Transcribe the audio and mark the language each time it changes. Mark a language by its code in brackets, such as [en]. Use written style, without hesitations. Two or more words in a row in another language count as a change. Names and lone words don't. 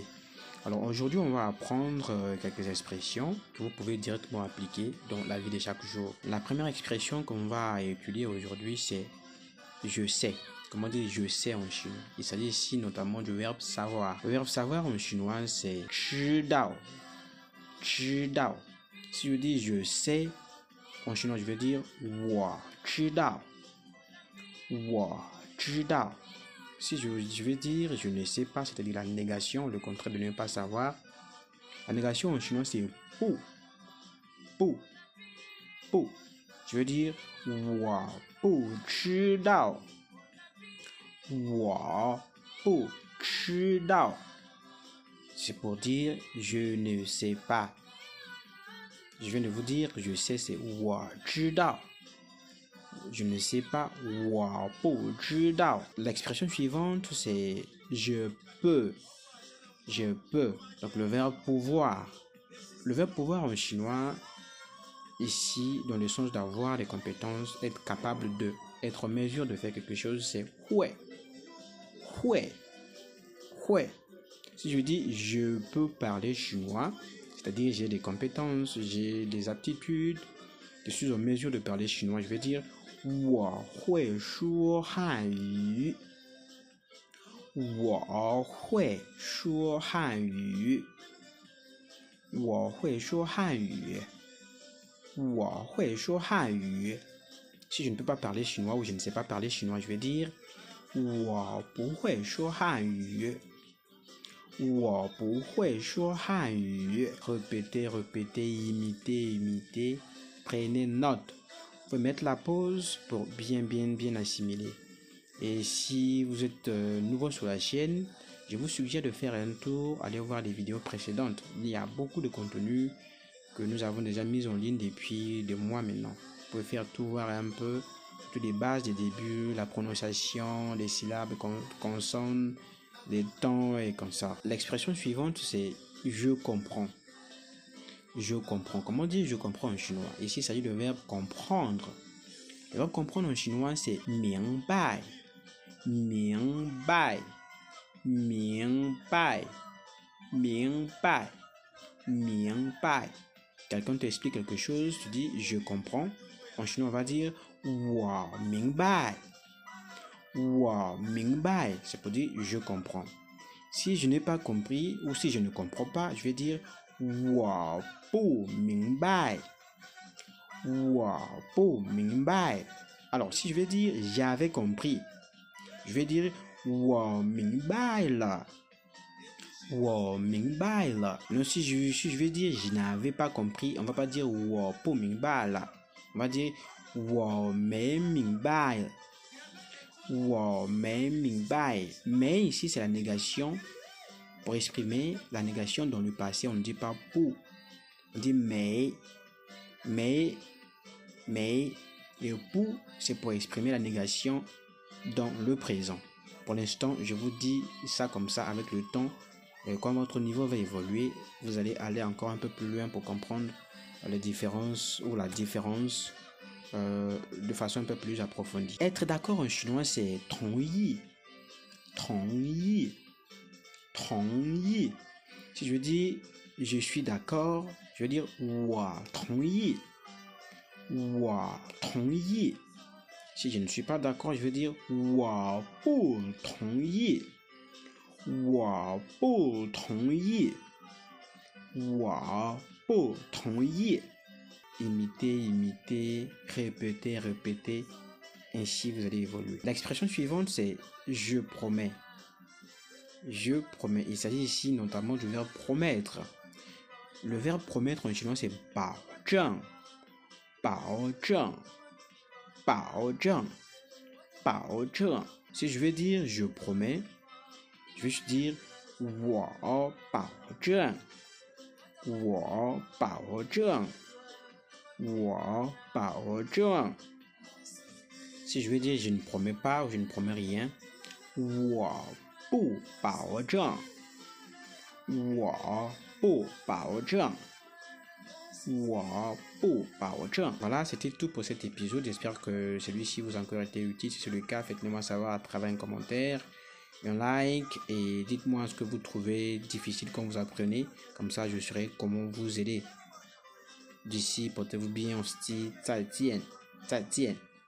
[fr] Alors aujourd'hui, on va apprendre quelques expressions que vous pouvez directement appliquer dans la vie de chaque jour. La première expression qu'on va étudier aujourd'hui, c'est je sais. Comment dire je sais en chinois? Il s'agit ici notamment du verbe savoir. Le verbe savoir en chinois, c'est [zh] 知道. 知道. [fr] Si je dis je sais, en chinois, je veux dire [zh] 我知道. 我知道. [fr] Si je veux dire je ne sais pas, c'est-à-dire la négation, le contraire de ne pas savoir. La négation en chinois, c'est 不. [zh] 不. 不. [fr] Je veux dire [zh] 我不知道. 我不知道. [fr] C'est pour dire je ne sais pas. Je viens de vous dire je sais, c'est [zh] 我知道. [fr] Je ne sais pas, [zh] 我不知道. [fr] L'expression suivante, c'est je peux. Je peux. Donc le verbe pouvoir. Le verbe pouvoir en chinois, ici, dans le sens d'avoir des compétences, être capable de, être en mesure de faire quelque chose, c'est 会. [zh] 会. 会. [fr] Si je dis je peux parler chinois, c'est-à-dire j'ai des compétences, j'ai des aptitudes, je suis en mesure de parler chinois, je vais dire [zh] 我会说汉语. 我会说汉语. 我会说汉语. 我会说汉语. [fr] Si je ne peux pas parler chinois ou je ne sais pas parler chinois, je vais dire [zh] 我不会说汉语. 我不会说汉语. [fr] Répétez, répétez, imitez, imitez. Prenez note. Vous pouvez mettre la pause pour bien assimiler. Et si vous êtes nouveau sur la chaîne, je vous suggère de faire un tour, aller voir les vidéos précédentes. Il y a beaucoup de contenu que nous avons déjà mis en ligne depuis des mois maintenant. Vous pouvez faire tout voir un peu, toutes les bases des débuts, la prononciation, les syllabes, consonnes, les temps et comme ça. L'expression suivante, c'est je comprends. Je comprends. Comment dire je comprends en chinois? Ici, il s'agit du verbe comprendre. Le verbe comprendre en chinois, c'est 明白. [zh] 明白. 明白. 明白. 明白. [fr] Quelqu'un t'explique quelque chose, tu dis je comprends. En chinois, on va dire [zh] 我明白. 我明白. [fr] C'est pour dire je comprends. Si je n'ai pas compris ou si je ne comprends pas, je vais dire [zh] 我不明白. 我不明白. [fr] Alors, si je vais dire j'avais compris, je vais dire [zh] 我明白了. 我明白了. [fr] Non, si je vais dire je n'avais pas compris, on va pas dire [zh] 我不明白了. [fr] On va dire [zh] 我没明白. 我没明白. [fr] Mais ici, c'est la négation. Pour exprimer la négation dans le passé, on ne dit pas pour. On dit mais. Et pour, c'est pour exprimer la négation dans le présent. Pour l'instant, je vous dis ça comme ça avec le temps. Quand votre niveau va évoluer, vous allez aller encore un peu plus loin pour comprendre les différences ou la différence de façon un peu plus approfondie. Être d'accord en chinois, c'est [zh] 同意. 同意. 同意. [fr] Si je dis je suis d'accord, je veux dire [zh] 我同意. 我同意. [fr] Si je ne suis pas d'accord, je veux dire [zh] 我不同意. 我不同意. 我不同意. [fr] Imiter, imiter, répéter, répéter. ainsi vous allez évoluer. L'expression suivante, c'est je promets. Je promets. Il s'agit ici notamment du verbe promettre. Le verbe promettre en chinois, c'est 保证. 保证. 保证. 保证. Si je veux dire je promets, je vais juste dire [zh] 我保证. [fr] 我保证. 我保证. Si je veux dire je ne promets pas ou je ne promets rien, [zh] 我不保证. 我不保证. 我不保证. [fr] Voilà, c'était tout pour cet épisode. J'espère que celui-ci vous a encore été utile. Si c'est le cas, faites-le moi savoir à travers un commentaire, un like, et dites-moi ce que vous trouvez difficile quand vous apprenez. Comme ça, je saurai comment vous aider. D'ici, portez-vous bien, on se dit [zh] 再见. 再见.